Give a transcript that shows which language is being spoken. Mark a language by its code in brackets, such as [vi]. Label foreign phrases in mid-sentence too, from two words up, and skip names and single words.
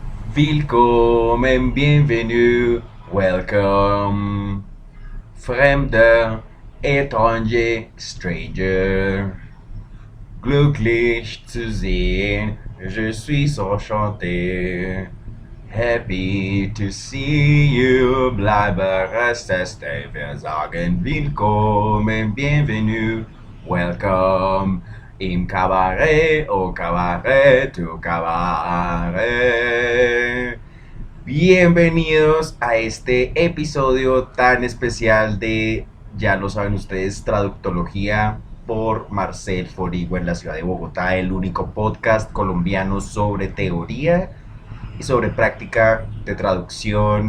[de] Willkommen, bienvenue, welcome. Fremder, étranger, stranger. Glücklich zu sehen, [fr] je suis enchanté. [en] Happy to see you, [de] bleibe stay. Wir sagen willkommen, bienvenue, welcome. Im Cabaret, au Cabaret, tu Cabaret. [es] Bienvenidos a este episodio tan especial de, ya lo saben ustedes, Traductología por Marcel Forigo en la ciudad de Bogotá, el único podcast colombiano sobre teoría y sobre práctica de traducción.